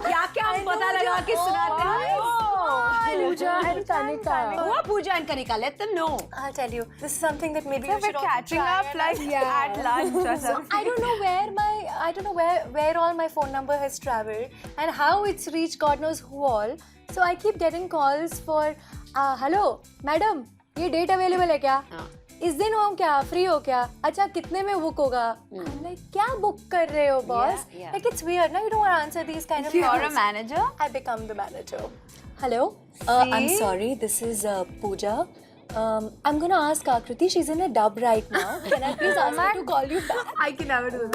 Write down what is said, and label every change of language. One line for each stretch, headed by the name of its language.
Hindi: क्या हम पता लगा के सुनाते हैं?
English: Pooja and Kanika. Who are Pooja and Kanika? Let them know. I'll tell you. This is something that maybe you We're should also catching try up and- like at lunch or something. I don't know where all my phone number has traveled and how it's reached God knows who all. So I keep getting calls for, hello, madam,
Hindi: ये date available है क्या? इस दिन हो क्या? Free हो क्या? अच्छा कितने में book होगा?
English: I'm like,
Hindi: क्या book कर रहे हो, boss?
English: Yeah. Like it's weird, no? You don't want to answer these kind of You're a calls. manager? I become the manager. Hello? I'm sorry, this is Pooja. I'm gonna ask Akriti, she's in a dub right now. Can I please ask her to call you back? I can never do that.